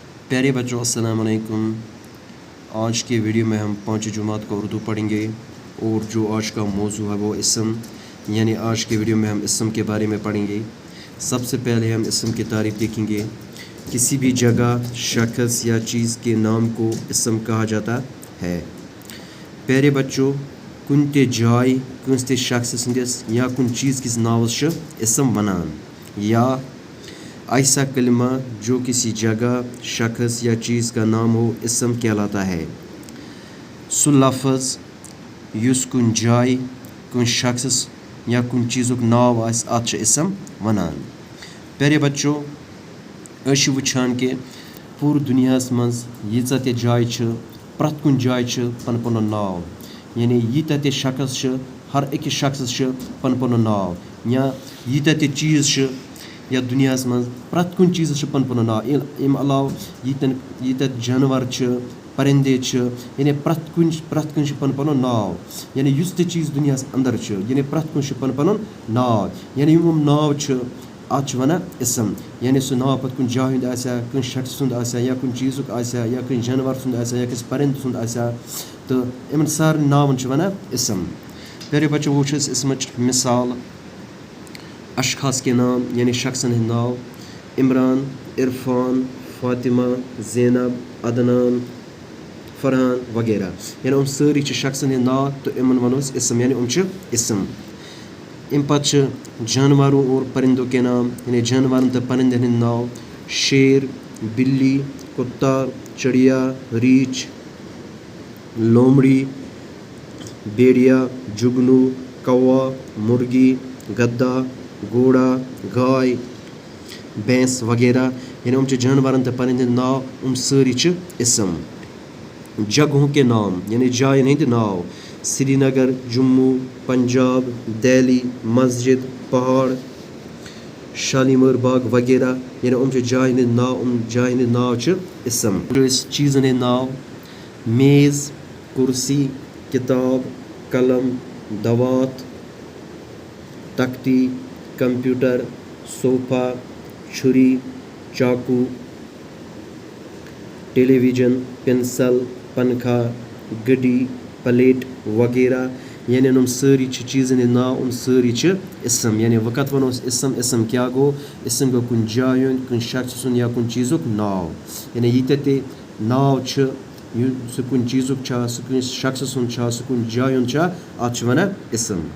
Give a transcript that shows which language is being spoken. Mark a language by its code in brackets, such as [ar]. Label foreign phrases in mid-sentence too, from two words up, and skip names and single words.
[ur] پیارے بچوں السلام علیکم۔ آج کے ویڈیو میں ہم 5 جماعت کو اردو پڑھیں گے اور جو آج کا موضوع ہے وہ اسم، یعنی آج کے ویڈیو میں ہم اسم کے بارے میں پڑھیں گے. سب سے پہلے ہم اسم کی تعریف دیکھیں گے۔ کسی بھی جگہ، شخص یا چیز کے نام کو اسم کہا جاتا ہے. پیارے بچوں, [ks] कुन ते जाय कंस ते शख्स संदिस या कुन चीज़ किस नावस छ इसम वनान, [ur] یا ایسا کلمہ جو کسی جگہ، شخص یا چیز کا نام ہو اسم کہلاتا ہے. [ks] सु लफ्ज़ युस कुन जाय, कुन शख्स या कुन चीज़ुक नाव आस आत छ इसम वनान। [ur] پیارے بچوں, [ks] अश वुछान के पूर दुनियास मज यीचा ते जाय छ, प्रत कुन जाय छ पन पन नाव, यानी यीता ते शख्स छ, हर एक शख्स छ पन पन नाव, या यीता ते चीज़ छ या दुनियास मज प्रत कुन चीज़ छ पन पन नाव। अम अलाव यीता जानवर छ, परिंदे छ, यानी प्रत कुन पन पन नाव, यानी युस ते चीज़ दुनियास अंदर छ, यानी प्रत कुन पन पन नाव, यानी यम नाव छ आत छ वनान इसम। यानी सु नाव पत कुन जाय हुंद आसा, कुन शख्स सुंद आसा, या कुन चीज़ुक आसा, या कुन जानवर सुंद आसा, या किस परिंद सुंद आसा, तो इन सारे नावन छ वनान इसम। [ur] پیارے بچوں, [ks] वो इसमच मिसाल [ur] اشخاص کے نام [ks] यानी शख्सन हंद नाव: इमरान, इरफान, फातिमा, ज़ैनब, अदनान, फरहान वगैरह, यानी हम सारी शख्सन हंद नाव, तो इन वनोस इसम, यानी हम इसम। इन पत [ur] جانوروں اور پرندوں کے نام, [ks] यानी जानवर तो परिंदन हंद नाव: शेर, बिल्ली, कुत्ता, चिड़िया, रीछ, लोमड़ी, भेड़िया, जुगनू, कौवा, मुर्गी, गद्दा, घोड़ा, गाय, भैंस वगैरह, यानी हम जानवर तो परिंदन नाव, हम सारी इसम। [ur] جگہوں کے نام [ks] यानी जायन हंद नाव: श्रीनगर, जम्मू, पंजाब, दिल्ली, मस्जिद, पहाड़, शालीमार बाग वगैरह, यानी हम जायन हंद नाव, हम जायन हंद नाव इसम। चीज़न हंद नाव: मेज़, कुर्सी, किताब, कलम, दवात, तख्ती, कंप्यूटर, सोफ़ा, छुरी, चाकू, टेलीविज़न, पेंसिल, पंखा, गड्डी, प्लेट वगैरह, यानी हम सारी चीज़न हंद नाव, हम सारी इसम। यानी वक़्त वनो इसम क्या गो? इसम गो कुन जाय हुंद, कुन शख्स या कुन चीज़ुक नाव, यानी यीता ते नाव छ, सु कुन चीज़ुक छ, सु कुन शख्स सुन छ, सु कुन जाय हुंद छ, आत छ वनान इसम।